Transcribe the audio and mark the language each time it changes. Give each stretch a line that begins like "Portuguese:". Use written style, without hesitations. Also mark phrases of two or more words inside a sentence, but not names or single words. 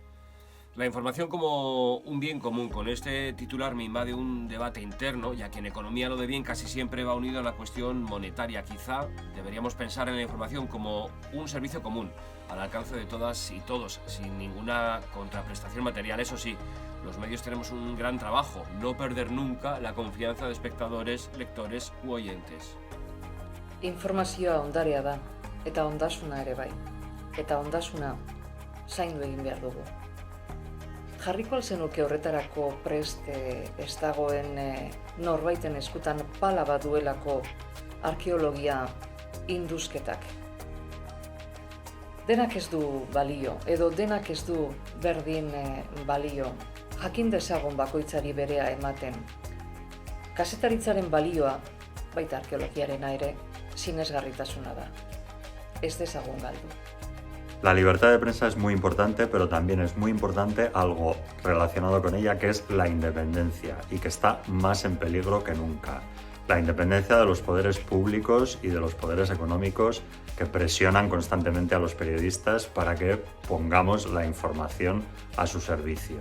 Spanish: La información como un bien común. Con este titular me invade un debate interno, ya que en economía lo de bien casi siempre va unido a la cuestión monetaria. Quizá deberíamos pensar en la información como un servicio común, al alcance de todas y todos, sin ninguna contraprestación material. Eso sí, los medios tenemos un gran trabajo, no perder nunca la confianza de espectadores, lectores u oyentes.
Basque: Informazioa ondarea da, eta ondasuna ere bai. Eta ondasuna zaindu egin behar dugu. Jarriko alzenuke horretarako prest ez dagoen norbaiten eskutan pala bat duelako arkeologia induzketak. Denak ez du balio, edo denak ez du berdin balio, jakin dezagon bakoitzari berea ematen. Kazetaritzaren balioa, baita arkeologiarena ere, sinesgarritasuna da. Ez dezagon galdu.
Spanish: La libertad de prensa es muy importante, pero también es muy importante algo relacionado con ella, que es la independencia, y que está más en peligro que nunca. La independencia de los poderes públicos y de los poderes económicos que presionan constantemente a los periodistas para que pongamos la información a su servicio.